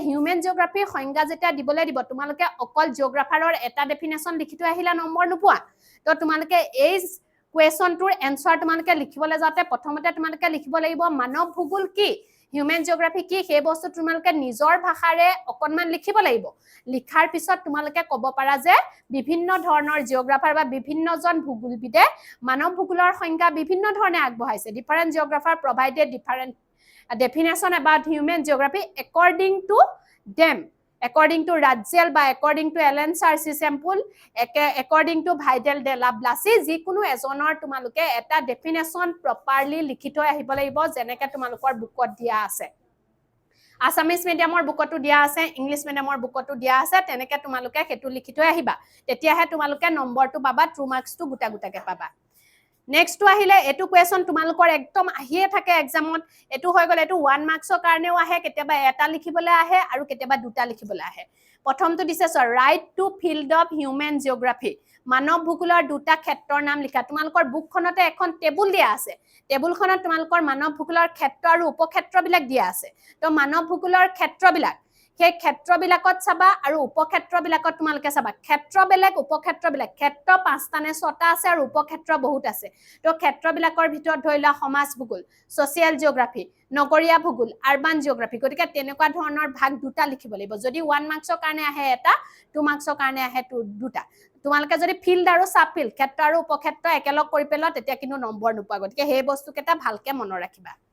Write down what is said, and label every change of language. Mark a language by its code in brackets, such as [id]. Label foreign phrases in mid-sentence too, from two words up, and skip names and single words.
[en] human geography [as] সংজ্ঞা যেতিয়া দিবলৈ দিব তোমালোকে অকল জিওগ্ৰাফাৰৰ এটা ডেফিনেশন লিখি থৈ আহিলা নম্বৰ নোপোৱা তো তোমালোকে এই কুৱেশ্যনটোৰ এনসাৰ তোমালোকে লিখিবলৈ যাতে প্ৰথমতে তোমালোকে লিখিব লাগিব মানৱ ভূগোল কি [en] human geography [as] কি সেই বস্তু তোমালোকে নিজৰ ভাষাৰে অকনমান লিখিব লাগিব লিখাৰ পিছত তোমালোকে ক'ব পাৰা যে বিভিন্ন ধৰণৰ জিওগ্ৰাফাৰ বা বিভিন্নজন ভূগোলবিদে মানৱ ভূগোলৰ সংজ্ঞা বিভিন্ন ধৰণে আগবঢ়াইছে [en] different geographer provided different definition about human geography according to Radziel [as] বা [en] according to Alan Sarsi sample according to Vidal de la Blasi [as] যিকোনো এজনৰ তোমালোকে এটা [en] definition properly [as] লিখি থৈ আহিব লাগিব যেনেকৈ তোমালোকৰ বুকত দিয়া আছে [en] Assamese medium [as] বুকটো দিয়া আছে [en] English medium [as] বুকটো দিয়া আছে তেনেকৈ তোমালোকে হেতু লিখি থৈ আহিবা তেতিয়াহে তোমালোকে নম্বৰটো পাবা [en] true marks [as] গুটাকে পাবা নেক্সট আহিলে এটো কোৱেশ্যন তোমালোকৰ একদম আহিয়ে থাকে এক্সামত এটো হৈ গলে এটো 1 মাৰ্কসৰ কাৰণেও আহে কেতিয়াবা এটা লিখিবলৈ আহে আৰু কেতিয়াবা দুটা লিখিবলৈ আহে প্ৰথমটো দিছে [en] write two field of human geography [as] মানৱ ভূগোলৰ দুটা ক্ষেত্ৰৰ নাম লিখা তোমালোকৰ বুকখনতে এখন টেবুল দিয়া আছে টেবুলখনত তোমালোকৰ মানৱ ভূগোলৰ ক্ষেত্ৰ আৰু উপক্ষেত্ৰবিলাক দিয়া আছে তো মানৱ ভূগোলৰ ক্ষেত্ৰবিলাক সেই ক্ষেত্ৰবিলাকত চাবা আৰু উপক্ষেত্ৰবিলাকত তোমালোকে চাবা ক্ষেত্ৰ বেলেগ উপক্ষেত্ৰ বেলেগ ক্ষেত্ৰ 5টা নে 6টা আছে আৰু উপক্ষেত্ৰ বহুত আছে তো ক্ষেত্ৰবিলাকৰ ভিতৰত ধৰি লোৱা সমাজ ভূগোল [en] social geography [as] নগৰীয়া ভূগোল [en] urban geography [as] গতিকে তেনেকুৱা ধৰণৰ ভাগ দুটা লিখিব লাগিব যদি 1 মাৰ্কছৰ কাৰণে আহে এটা 2 মাৰ্কছৰ কাৰণে আহে দুটা তোমালোকে যদি ফিল্ড আৰু [en] sub field [as] ক্ষেত্ৰ আৰু উপক্ষেত্ৰ একেলগ কৰি পেলোৱা তেতিয়া কিন্তু নম্বৰ নোপোৱা গতিকে সেই বস্তুকেইটা ভালকে মনত ৰাখিবা